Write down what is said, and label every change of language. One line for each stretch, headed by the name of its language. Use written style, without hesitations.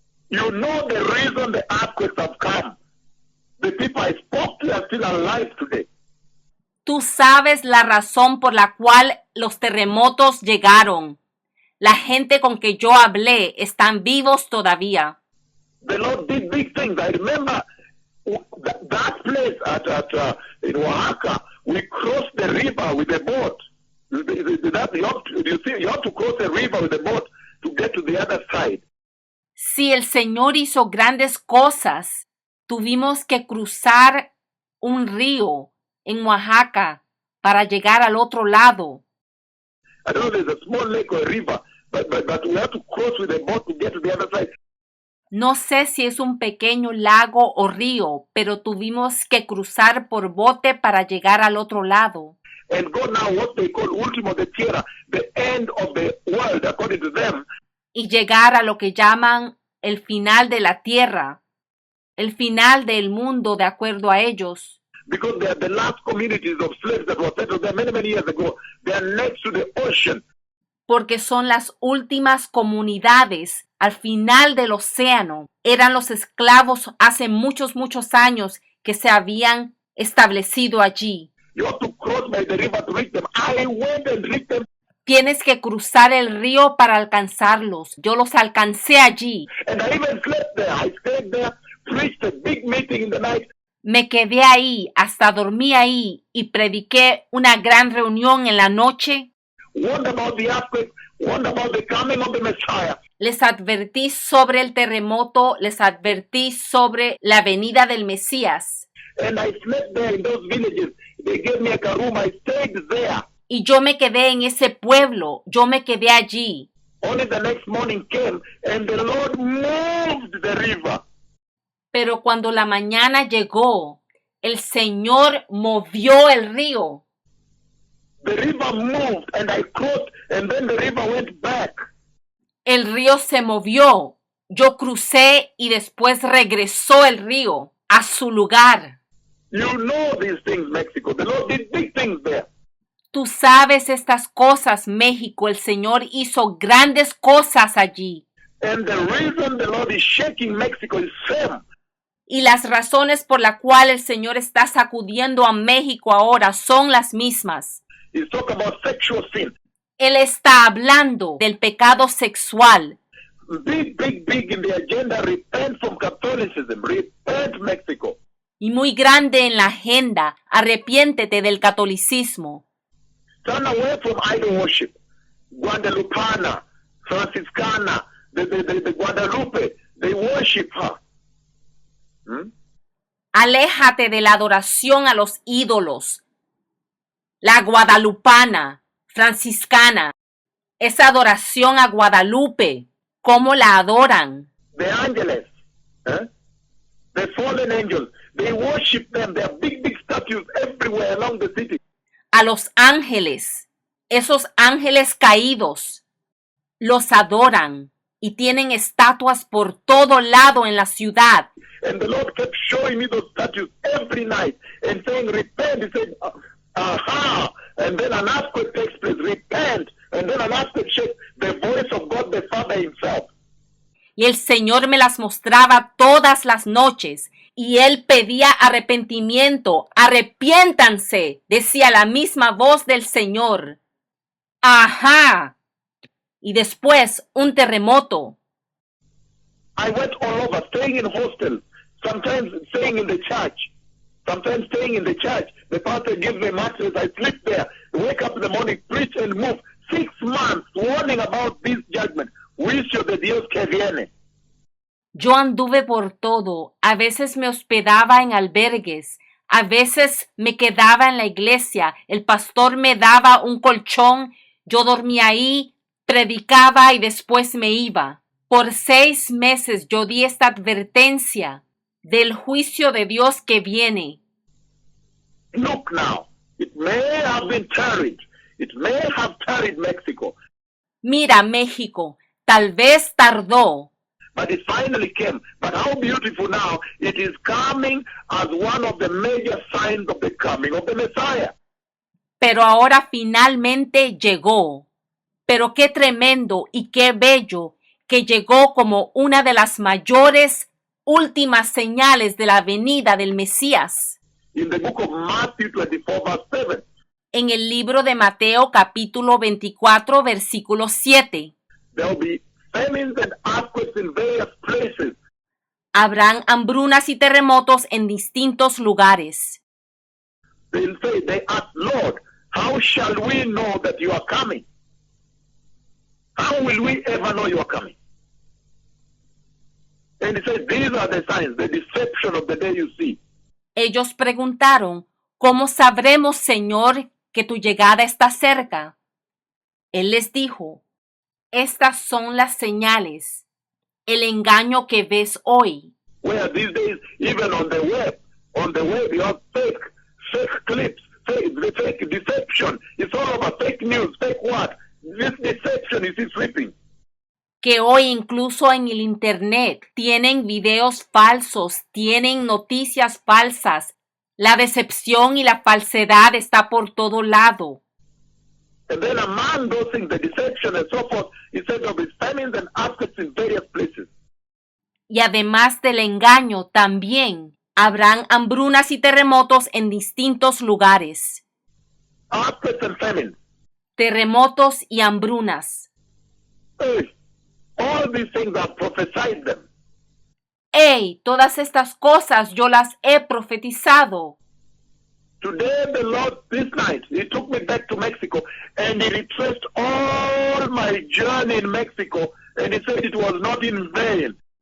English: You know the reason the earthquakes have come. The people I spoke to are still alive today.
Spanish: Tú sabes la razón por la cual los terremotos llegaron. La gente con que yo hablé están vivos todavía.
English: The Lord did big things. I remember that place in Oaxaca. We crossed the river with a boat. You have to cross the river with a boat to get to the other side.
Spanish: Si el Señor hizo grandes cosas, tuvimos que cruzar un río en Oaxaca para llegar al otro lado.
English: I don't know, there's a small lake or a river, but we have to cross with a boat to get to the other side.
Spanish: No sé si es un pequeño lago o río, pero tuvimos que cruzar por bote para llegar al otro lado.
English: And go now what they call
Spanish: último de tierra,
English: the end of the world, according to them.
Spanish: Y llegar a lo que llaman el final de la tierra, el final del mundo de acuerdo a ellos.
English: Because they are the last communities of slaves that were settled there many, many years ago. They are next to the ocean.
Spanish: Porque son las últimas comunidades al final del océano. Eran los esclavos hace muchos, muchos años que se habían establecido allí.
English: You have to cross by the river to reach them. I went and reached them.
Spanish: Tienes que cruzar el río para alcanzarlos. Yo los alcancé allí.
English: And I even slept there. I stayed there, preached a big meeting in the night.
Spanish: Me quedé ahí, hasta dormí ahí y prediqué una gran reunión en la noche.
English: Warned about the earthquake, warned about the coming of the Messiah.
Spanish: Les advertí sobre el terremoto, les advertí sobre la venida del Mesías.
English: And I slept there in those villages. They gave me a room. I stayed there.
Spanish: Y yo me quedé en ese pueblo, yo me quedé allí.
English: Only the next morning came and the Lord moved the river.
Spanish: Pero cuando la mañana llegó, el Señor movió el río.
English: The river moved and I crossed and then the river went back.
Spanish: El río se movió, yo crucé y después regresó el río a su lugar.
English: You know these things, Mexico. The Lord did big things there.
Spanish: Tú sabes estas cosas, México. El Señor hizo grandes cosas allí.
English: And the reason the Lord is shaking Mexico is same.
Spanish: Y las razones por las cuales el Señor está sacudiendo a México ahora son las mismas.
English: He's talking about sexual sin.
Spanish: Él está hablando del pecado sexual.
English: Big, big, big in the agenda. Repent from Catholicism. Repent, Mexico.
Spanish: Y muy grande en la agenda. Arrepiéntete del catolicismo.
English: Turn away from idol worship. Guadalupana, Franciscana, the Guadalupe, they worship her.
Spanish: Aléjate de la adoración a los ídolos. La guadalupana, franciscana, esa adoración a Guadalupe, ¿cómo la adoran?
English: The ángeles, the fallen angels, they worship them. There are big, big statues everywhere along the city.
Spanish: A los ángeles, esos ángeles caídos, los adoran y tienen estatuas por todo lado en la ciudad.
English: And the Lord kept showing me those statues every night and saying, repent. He said, aha. And then an earthquake takes place, repent. And then an earthquake shakes the voice of God the Father himself.
Spanish: Y el Señor me las mostraba todas las noches. Y él pedía arrepentimiento. Arrepiéntanse, decía la misma voz del Señor. Ajá. Y después un terremoto.
English: I went all over, staying in hostels, sometimes staying in the church, sometimes staying in the church. The pastor gives me a mattress, I sleep there, wake up in the morning, preach and move. 6 months warning about this judgment.
Spanish: Juicio de Dios que viene. Yo anduve por todo, a veces me hospedaba en albergues, a veces me quedaba en la iglesia, el pastor me daba un colchón, yo dormía ahí, predicaba y después me iba. Por 6 meses yo di esta advertencia del juicio de Dios que viene.
English: Look now, it may have been tarried. It may have tarried Mexico,
Spanish: Mira, México, tal vez tardó,
English: but it finally came. But how beautiful now, it is coming as one of the major signs of the coming of the Messiah.
Spanish: pero ahora finalmente llegó. Pero qué tremendo y qué bello que llegó como una de las mayores últimas señales de la venida del Mesías.
English: In the book of Matthew 24, verse 7,
Spanish: En el libro de Mateo capítulo 24 versículo 7.
English: there will be famines and earthquakes in various places.
Spanish: Habrán hambrunas y terremotos en distintos lugares.
English: They ask, Lord, how shall we know that you are coming? How will we ever know you are coming? And he said, these are the signs, the deception of the day you see.
Spanish: Ellos preguntaron, ¿cómo sabremos, Señor, que tu llegada está cerca? Él les dijo, estas son las señales, el engaño que ves hoy.
English: Where these days, even on the web you have fake clips, fake deception. It's all about fake news, fake what? This deception is sweeping.
Spanish: Que hoy incluso en el internet tienen videos falsos, tienen noticias falsas. La decepción y la falsedad está por todo lado.
English: And then among those things, the deception and so forth, he said there will be famines and earthquakes in various places.
Spanish: Y además del engaño, también habrán hambrunas y terremotos en distintos lugares.
English: Earthquakes and famines.
Spanish: Terremotos y hambrunas.
English: Hey, all these things are prophesied them.
Spanish: ¡Ey! Todas estas cosas yo las he profetizado.
English: Today the Lord, this night, he took me back to Mexico and he retraced all my journey in Mexico and he said it was not in vain.